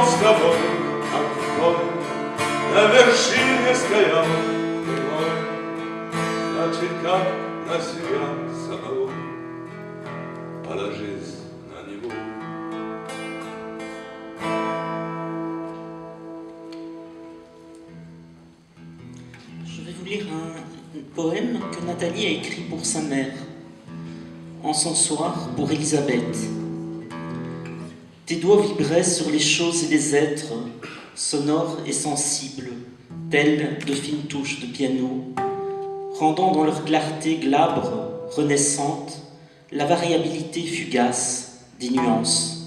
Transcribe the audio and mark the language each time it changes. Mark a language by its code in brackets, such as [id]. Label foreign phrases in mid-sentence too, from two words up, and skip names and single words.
[ru] тобой, как в бой, на вершине стоял герой. Значит, как на себя самого, положись на него. [fr] Je vais vous lire un poème que Nathalie a écrit pour sa mère, en son soir pour Elisabeth. Tes doigts vibraient sur les choses et les êtres, sonores et sensibles, tels de fines touches de piano, rendant dans leur clarté glabre, renaissante, la variabilité fugace des nuances.